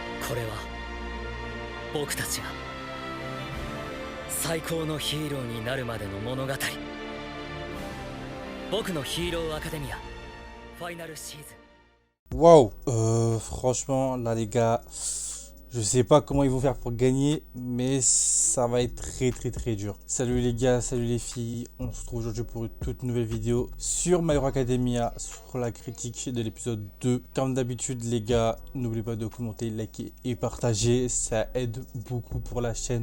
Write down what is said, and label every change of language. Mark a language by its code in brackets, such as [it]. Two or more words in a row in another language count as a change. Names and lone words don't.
[ja] これは僕たちが最高のヒーローになるまでの物語。僕のヒーローアカデミアファイナルシーズン。 [fr] Waouh, franchement, là les gars, je sais pas comment ils vont faire pour gagner, mais ça va être très dur. Salut les gars, salut les filles, on se retrouve aujourd'hui pour une toute nouvelle vidéo sur My Hero Academia, sur la critique de l'épisode 2. Comme d'habitude les gars, n'oubliez pas de commenter, liker et partager, ça aide beaucoup pour la chaîne.